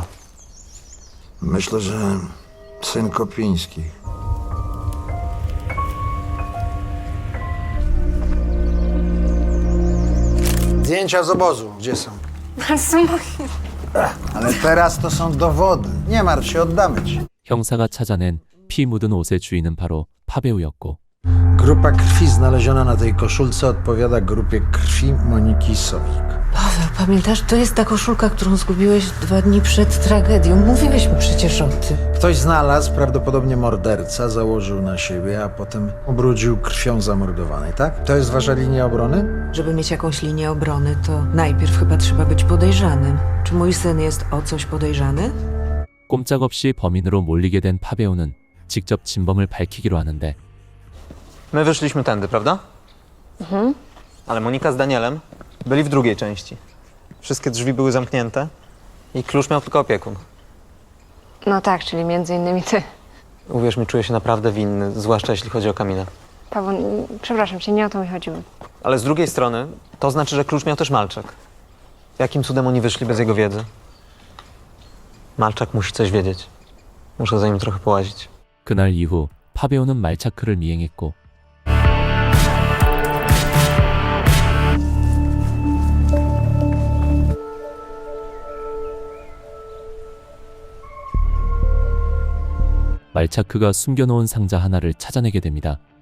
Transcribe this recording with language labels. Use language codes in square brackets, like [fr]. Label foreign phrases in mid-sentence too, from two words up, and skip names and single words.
[pl] Myślę, że syn Kopińskich. Zdjęcia z obozu, gdzie są? Ale teraz to są dowody. Nie martw się, oddamy ci. [ko] 형사가 찾아낸 피 묻은 옷의 주인은 바로 파베우였고 [pl] Grupa krwi znaleziona na tej koszulce odpowiada grupie krwi Moniki Sowik. Paweł, pamiętasz, to jest ta koszulka, którą zgubiłeś 2 dni przed tragedią. Mówiłeś mi przecież o tym. Ktoś znalazł, prawdopodobnie morderca, założył na siebie, a potem ubrudził krwią zamordowanej, tak? To jest wasza linia obrony? Żeby mieć jakąś linię obrony, to najpierw chyba trzeba być podejrzanym. Czy mój syn jest o coś podejrzany? [ko] 꼼짝없이 범인으로 몰리게 된 파베우는 직접 진범을 밝히기로 하는데 [pl] My wyszliśmy tędy, prawda? Ale Monika z Danielem byli w drugiej części. Wszystkie drzwi były zamknięte i klucz miał tylko opiekun. No tak, czyli między innymi ty. Uwierz mi, czuję się naprawdę winny, zwłaszcza jeśli chodzi o Kamilę. Paweł, przepraszam cię, nie o to mi chodziło. Ale z drugiej strony to znaczy, że klucz miał też Malczak. Jakim cudem oni wyszli bez jego wiedzy? Malczak musi coś wiedzieć. Muszę za nim trochę połazić. [ko] 그날 이후 파베우는 말차크를 미행했고 말차크가 숨겨놓은 상자 하나를 찾아내게 됩니다.